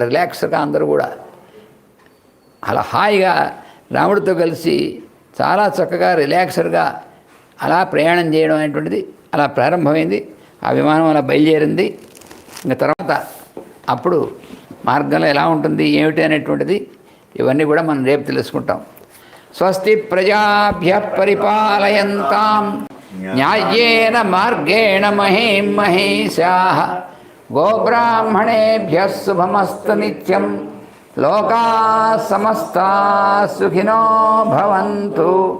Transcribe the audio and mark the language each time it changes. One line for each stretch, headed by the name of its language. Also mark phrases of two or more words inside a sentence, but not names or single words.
Telugu: రిలాక్స్గా అందరూ కూడా అలా హాయిగా రాముడితో కలిసి చాలా చక్కగా రిలాక్స్డ్గా అలా ప్రయాణం చేయడం అనేటువంటిది అలా ప్రారంభమైంది. ఆ విమానం అలా బయలుదేరింది. ఇంకా తర్వాత అప్పుడు మార్గంలో ఎలా ఉంటుంది ఏమిటి అనేటువంటిది ఇవన్నీ కూడా మనం రేపు తెలుసుకుంటాం.
Sanskrit: స్వస్తి ప్రజాభ్య పరిపాలయంతాం న్యాయేన మార్గేణ మహీం మహీషాః గోబ్రాహ్మణేభ్యః శుభమస్తు నిత్యం. లోకాః సమస్తాః సుఖినో భవంతు.